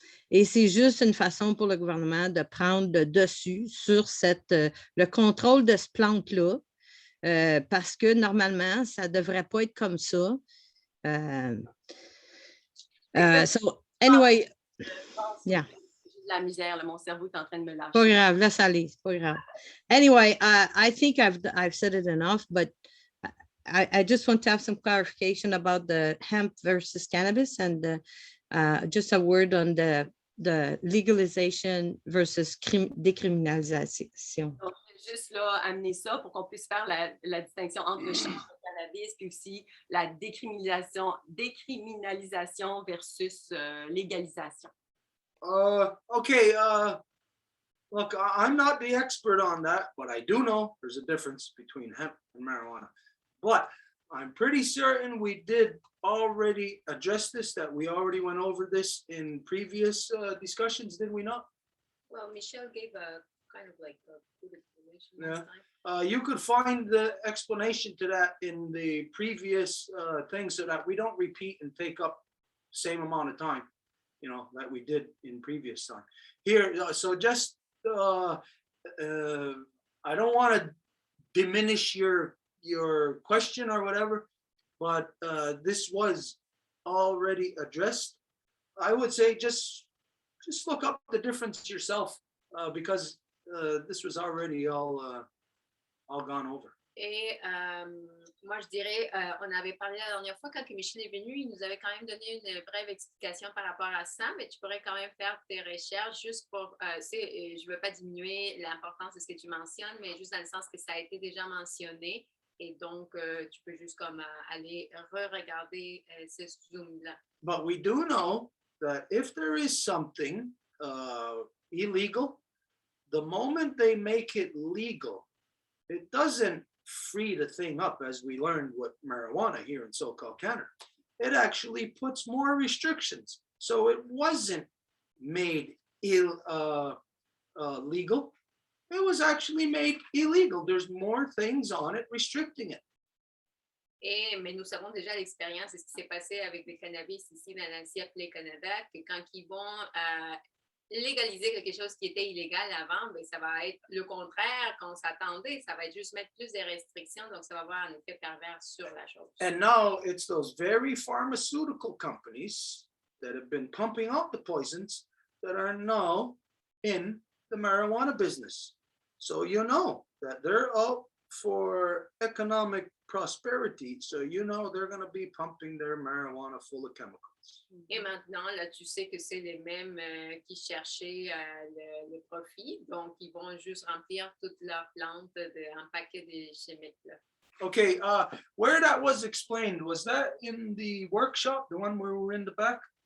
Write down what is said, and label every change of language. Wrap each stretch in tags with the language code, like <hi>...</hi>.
<fr>Et c'est juste une façon pour le gouvernement de prendre le dessus sur le contrôle de ce plante-là, parce que normalement, ça ne devrait pas être comme ça.</fr> <en>So, anyway, yeah.</en> <fr>La misère, là, mon cerveau est en train de me lâcher. Pas grave, laisse aller, c'est pas grave.</fr> <en>Anyway, I think I've said it enough, but I just want to have some clarification about the hemp versus cannabis and just a word on the legalization versus décriminalisation.</en> <fr>Donc, juste là, amener ça pour qu'on puisse faire la distinction entre le chanvre et le cannabis, puis aussi la décriminalisation versus légalisation.</fr> <en>Okay, look, I'm not the expert on that, but I do know there's a difference between hemp and marijuana. But I'm pretty certain we did already address this, that we already went over this in previous discussions, did we not? Well, Michelle gave a kind of like a good explanation last time. You could find the explanation to that in the previous thing so that we don't repeat and take up the same amount of time, that we did in previous time. Here, so just, I don't want to diminish your question or whatever, but this was already addressed. I would say just look up the difference yourself because this was already all gone over.</en> <fr>Et moi, je dirais, on avait parlé la dernière fois quand Michel est venu, il nous avait quand même donné une brève explication par rapport à ça, mais tu pourrais quand même faire tes recherches juste pour, je ne veux pas diminuer l'importance de ce que tu mentionnes, mais juste dans le sens que ça a été déjà mentionné. Et donc, tu peux juste comme aller re-regarder ce Zoom-là.</fr> <en>But we do know that if there is something illegal, the moment they make it legal, it doesn't free the thing up, as we learned with marijuana here in so-called Canada. It actually puts more restrictions. So it wasn't made legal. It was actually made illegal. There's more things on it restricting it.</en> <fr>Mais nous savons déjà l'expérience de ce qui s'est passé avec le cannabis ici dans l'ancien appelé Canada, que quand ils vont légaliser quelque chose qui était illégal avant, ben, ça va être le contraire qu'on s'attendait. Ça va être juste mettre plus de restrictions, donc ça va avoir un effet pervers sur la chose.</fr> <en>And now it's those very pharmaceutical companies that have been pumping out the poisons that are now in the marijuana business. So you know that they're out for economic prosperity. So you know they're going to be pumping their marijuana full of chemicals.</en> <fr>Et maintenant, là, tu sais que c'est les mêmes qui cherchaient le profit. Donc, ils vont juste remplir toutes leurs plantes d'un paquet de chimiques. Là.</fr> <en>Okay, where that was explained, was that in the workshop, the one where we were in the back?</en>